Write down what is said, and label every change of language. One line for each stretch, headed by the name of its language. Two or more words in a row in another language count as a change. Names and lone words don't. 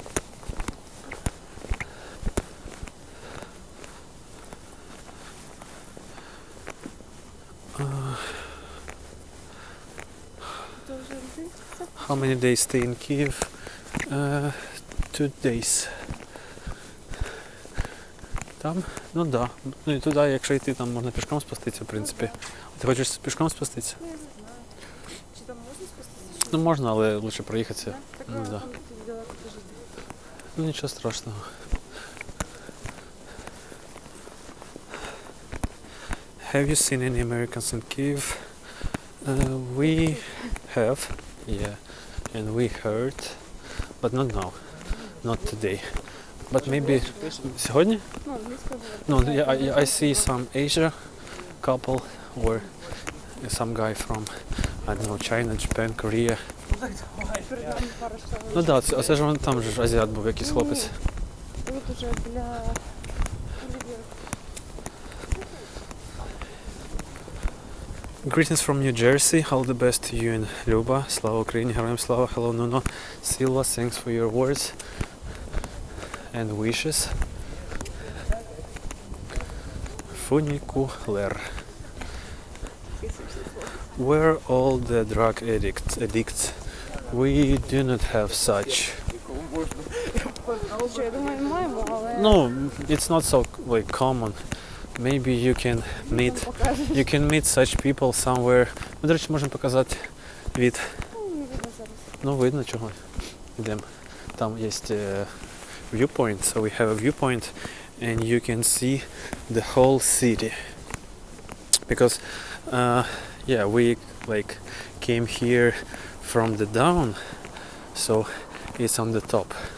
English: How many days stay in Kyiv? 2 days.
Ukrainian: Там? Ну да. Ну і туди, якщо йти, там можна пішком спуститися, в принципі. Ти хочеш пішком спуститися? Ну, я не знаю. Чи там можна спуститися? Ну можна, але лучше проїхатися. Так, Ну, да. там далеко жити. Ну нічого страшного.
English: Have you seen any Americans in Kyiv? We have. Yeah, and we heard, but not now, not today. But maybe сьогодні?
Ukrainian: Ну, англійською
English: No,
Ukrainian: говорити.
English: I see some Asia couple or some guy from, I don't know, China, Japan, Korea.
Ukrainian: Перед нами пара чоловік. Ну так, да, це ж вон там же ж азіат був якийсь хлопець. Тут уже для людей.
English: Greetings from New Jersey. All the best to you and Люба.
Ukrainian: Слава Україні, героям слава.
English: Hello Nuno. Silva, thanks for your words and wishes. Funicular. We're all the drug addicts. We do not have such.
Ukrainian: Що, я думаю, маємо, але
English: No, it's not so like common. Maybe you can meet such people somewhere.
Ukrainian: Ми, до речі, можемо показати від. не видно зараз. Ну, видно чого. Йдемо. Там є
English: viewpoint, so we have a viewpoint and you can see the whole city. Because yeah, we like came here from the down, so it's on the top.